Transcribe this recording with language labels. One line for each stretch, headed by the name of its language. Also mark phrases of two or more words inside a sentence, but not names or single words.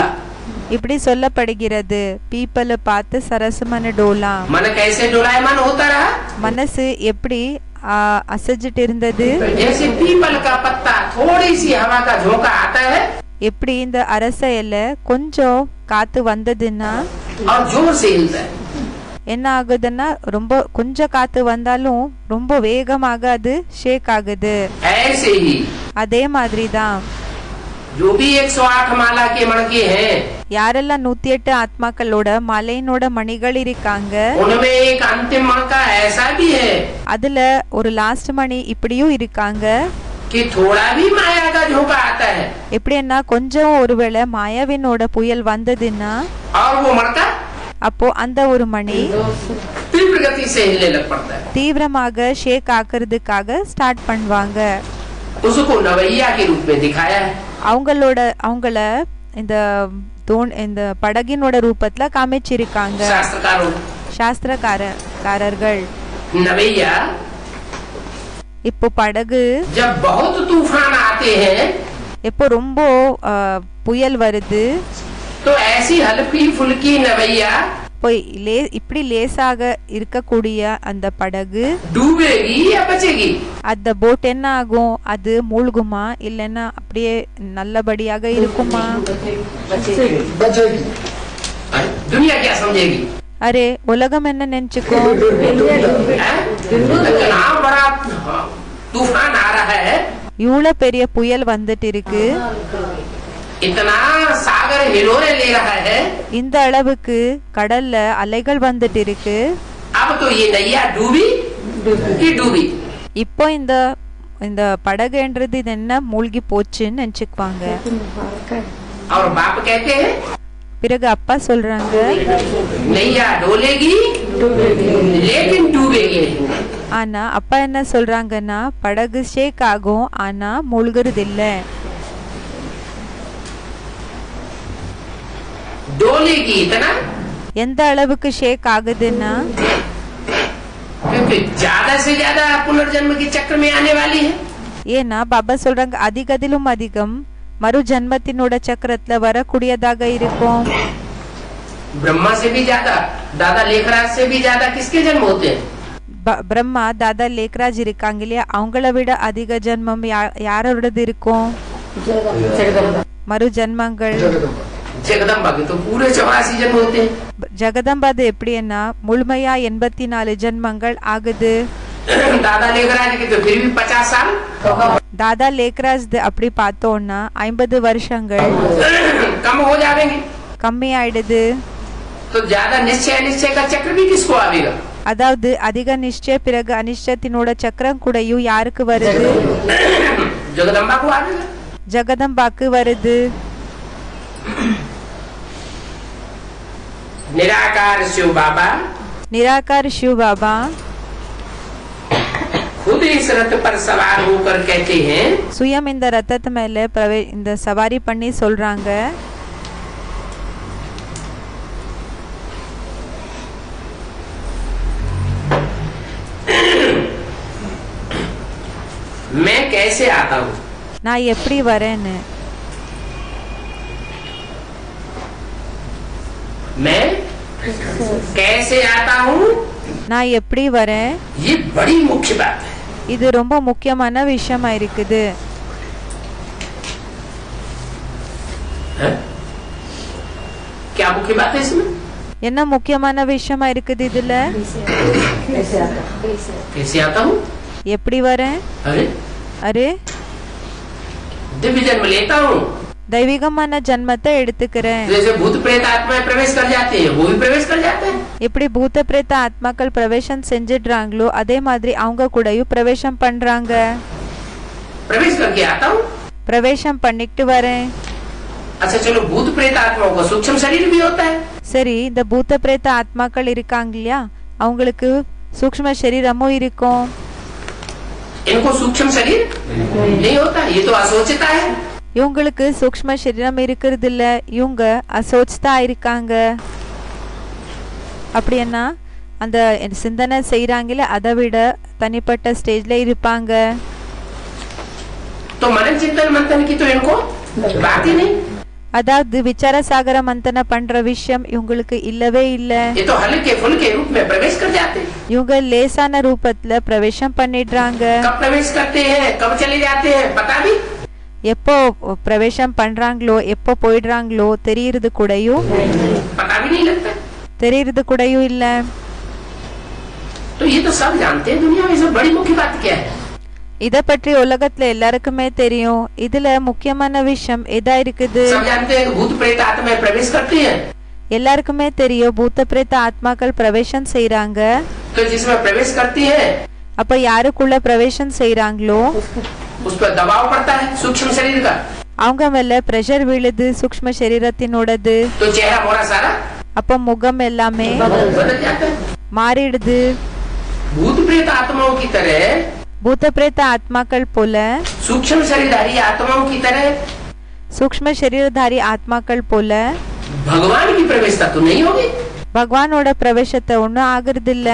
Tamil: இப்படி சொல்லப்படுகிறது,
Hindi: पीपल पात सरिस मन डोला. मन कैसे डोलायमान होता रहा?
Tamil: மனசு எப்படி அசைஞ்சிட்டு இருந்தது?
Hindi: जैसे पीपल का पत्ता थोड़ी सी हवा का झोंका आता है
Tamil: எப்படி இந்த அரச இலை கொஞ்சம் காத்து வந்ததுன்னா
Hindi: और जोर से हिलता है,
Tamil: என்ன ஆகுதுன்னா ரொம்ப கொஞ்சம் காத்து வந்தாலும் ரொம்ப வேகமாக அது ஷேக் ஆகுது.
Hindi: ऐसे ही
Tamil: அதே மாதிரி தான்
Hindi: जो भी 108 माला के मणके हैं,
Tamil: யாரெல்லாம் 108 ஆத்மாக்களோட மலையினோட மணிகள் இருக்காங்க,
Hindi: उनमें एक अंतिम मणका ऐसा भी है
Tamil: அதுல ஒரு லாஸ்ட் மணி இப்படியும் இருக்காங்க.
Hindi: कि थोड़ा भी माया का झोंका आता है
Tamil: எப்படின்னா கொஞ்சம் ஒருவேளை மாயாவினோட புயல் வந்ததுன்னா
Hindi: और वो मणका
Tamil: அப்போ அந்த ஒரு மணி
Hindi: तीव्र गति से हिलने लग पड़ता है।
Tamil: தீவிரமாக ஷேக் ஆக்குறதுக்காக ஸ்டார்ட் பண்ணுவாங்க.
Hindi: उसको नवैया के रूप में दिखाया है।
Tamil: அவங்கள இந்த இந்த படகினோட ரூபத்துல காமிச்சிருக்காங்க சாஸ்திரக்காரர்கள்.
Hindi: नवैया
Tamil: இப்போ படகு
Hindi: जब बहुत तूफान आते हैं
Tamil: இப்போ ரொம்ப புயல் வருது,
Hindi: तो ऐसी हल्की फुल्की नवैया
Tamil: இப்போ இப்படி லேசாக இருக்கக்கூடிய அந்த படகு
Hindi: डूबेगी या बचेगी?
Tamil: அந்த போட் என்ன ஆகும், அது மூழ்குமா இல்லைன்னா அப்படியே நல்லபடியாக இருக்குமா?
Hindi: बचेगी। दुनिया क्या समझेगी?
Tamil: அரே உலகம் என்ன நினைச்சுக்கோ,
Hindi: इतना बड़ा तूफान आ रहा है,
Tamil: இவ்வளவு பெரிய புயல் வந்துட்டு இருக்கு,
Hindi: इतना सागर हिलोरे ले रहा है,
Tamil: இந்த அளவுக்கு கடல்ல அலைகள் வந்துட்டு இருக்கு.
Hindi: अब तो ये नैया डूबी कि डूबी?
Tamil: இப்போ இந்த படகுன்றது இது என்ன மூழ்கி போச்சுன்னு நினைச்சுக்குவாங்க.
Hindi: और बाप कहते हैं
Tamil: பிறகு அப்பா சொல்றாங்க,
Hindi: नैया डोलेगी लेकिन डूबेगी।
Tamil: ஆனா அப்பா என்ன சொல்றாங்கன்னா படகு ஷேக் ஆகும் ஆனா மூழ்கிறது இல்ல.
Hindi: डोलेगी इतना
Tamil: எந்த அளவுக்கு ஷேக் ஆகுதுன்னா
Hindi: क्योंकि ज्यादा से ज्यादा पुनर्जन्म के चक्र में आने वाली है।
Tamil: ஏன்னா பாபா சொல்றாங்க அதிகதிலும் அதிகம் மறு ஜன்மத்தினோட சக்கரத்துல வரக்கூடியதாக இருக்கும்.
Hindi: ब्रह्मा से भी ज्यादा, दादा लेखराज से भी ज्यादा किसके जन्म होते हैं?
Tamil: பிரம்மா தாதா லேக்ராஜ் இருக்காங்க இல்லையா, அவங்கள விட அதிக ஜென்மம் யாரோடது இருக்கும்? மறு ஜென்மங்கள்
Hindi: जगदम्बा के तो पूरे 84 जन्म होते हैं।
Tamil: ஜெகதம்பாது எப்படின்னா முழுமையா 84 ஜென்மங்கள் ஆகுது.
Hindi: दादा लेखराज के तो फिर भी 50 साल,
Tamil: தாதா லேக்ராஜ் அப்படி பார்த்தோம்னா 50 வருஷங்கள்
Hindi: कम हो जाएंगे।
Tamil: கம்மி ஆயிடுது.
Hindi: तो ज्यादा निश्चय का चक्र भी किसको आवेगा?
Tamil: அதாவது அதிக நிச்சய பிறகு அனிஷ்டத்தினோட சக்கரம் கூடயும் யாருக்கு வருது?
Hindi: जगदम्बा को आवेगा।
Tamil: ஜெகதம்பாக்கு வருது.
Hindi: निराकार शिव बाबा निराकार शिव बाबा खुद इस रथ पर सवार होकर कहते हैं,
Tamil: சுயம் இந்த ரத்தத்து மேல இந்த சவாரி பண்ணி சொல்றாங்க,
Hindi: मैं कैसे आता हूँ,
Tamil: நான் எப்படி வரேன்னு.
Hindi: मैं कैसे आता हूँ,
Tamil: நான் எப்படி வரேன்,
Hindi: ये बड़ी मुख्य बात है।
Tamil: இது ரொம்ப முக்கியமான விஷயமா இருக்குது.
Hindi: क्या मुख्य बात है इसमें?
Tamil: என்ன முக்கியமான விஷயமா இருக்குது இதுல?
Hindi: कैसे आता हूँ,
Tamil: எப்படி வரேன்?
Hindi: अरे
Tamil: அரே
Hindi: दिव्य जन्म लेता हूँ,
Tamil: தெய்வீகமான ஜன்மத்தை எடுத்துக்கிறேன்.
Hindi: जैसे भूत प्रेत आत्माएं प्रवेश कर जाते हैं, वो भी प्रवेश कर जाते हैं।
Tamil: எப்படி பூத பிரேத ஆத்மாக்கள் பிரவேசம் செஞ்சிடுறாங்களோ அதே மாதிரி அவங்க கூடயும் பிரவேசம் பண்றாங்க.
Hindi: प्रवेश करके आता हूँ।
Tamil: பிரவேசம் பண்ணிட்டு வரேன்.
Hindi: अच्छा चलो, भूत प्रेत आत्माओं का सूक्ष्म शरीर भी होता है।
Tamil: சரி, இந்த பூத பிரேத ஆத்மாக்கள் இருக்காங்க இல்லையா, அவங்களுக்கு சூக்ஷ்ம சரீரமும் இருக்கும்.
Hindi: इनको सूक्ष्म शरीर नहीं होता, ये तो असोचिता है।
Tamil: இவங்களுக்கு சூக்ஷ்ம சரீரம் இருக்கிறது இல்ல, இவங்க அசோச்சிதா இருக்காங்க. அப்படின்னா அந்த சிந்தனை செய்யறாங்கல்ல அதை விட தனிப்பட்ட ஸ்டேஜ்ல இருப்பாங்க.
Hindi: तो मनन चिंतन मंथन की तो इनको बात ही नहीं।
Tamil: அதாவது
Hindi: विचार सागर मंथन
Tamil: பண்ற விஷயம் இவங்களுக்கு இல்லவே இல்ல.
Hindi: ये तो हल्के फुल्के रूप में प्रवेश कर जाते हैं।
Tamil: இவங்க லேசான ரூபத்துல பிரவேசம் பண்ணிடுறாங்க.
Hindi: कब प्रवेश करते हैं, कब चले जाते हैं, पता भी।
Tamil: எப்போ பிரவேசம் பண்றாங்களோ எப்போ போயிடுறாங்களோ தெரியறது கூடயும்
Hindi: पता भी नहीं लगता।
Tamil: தெரியறது கூடயும் இல்ல.
Hindi: तो ये तो सब जानते हैं दुनिया में, सब बड़ी मुख्य बात क्या है?
Tamil: இத பற்றி உலகத்துல எல்லாருக்குமே தெரியும். இதுல முக்கியமான விஷயம் எதா இருக்குது?
Hindi: सब जानते हैं कि भूत प्रेत आत्माएं प्रवेश करती हैं।
Tamil: எல்லாருக்குமே தெரியும் பூத்த பிரேத ஆத்மாக்கள் பிரவேசம் செய்யறாங்க.
Hindi: तो जिसमें प्रवेश करती है
Tamil: அப்ப யாருக்குள்ள பிரவேசம் செய்யறாங்களோ
Hindi: उस पर दबाव पड़ता है सूक्ष्म शरीर का।
Tamil: அவங்க மேல பிரஷர் விழுது சூக்ஷ்ம சரீரத்தினோடது.
Hindi: तो चेहरा मोरा सारा
Tamil: அப்ப முகம் எல்லாமே
Hindi: बदल जाता है।
Tamil: மாறிடுது.
Hindi: भूत प्रेत आत्माओं की तरह,
Tamil: பூத்த பிரேத ஆத்மாக்கள் போல,
Hindi: सूक्ष्म शरीरधारी आत्माओं की तरह
Tamil: சூக்ஷ்ம சரீரதாரி ஆத்மாக்கள் போல
Hindi: भगवान की प्रवेशता तो नहीं होगी।
Tamil: பகவானோட பிரவேசத்தை ஒண்ணும் ஆகுறது இல்ல.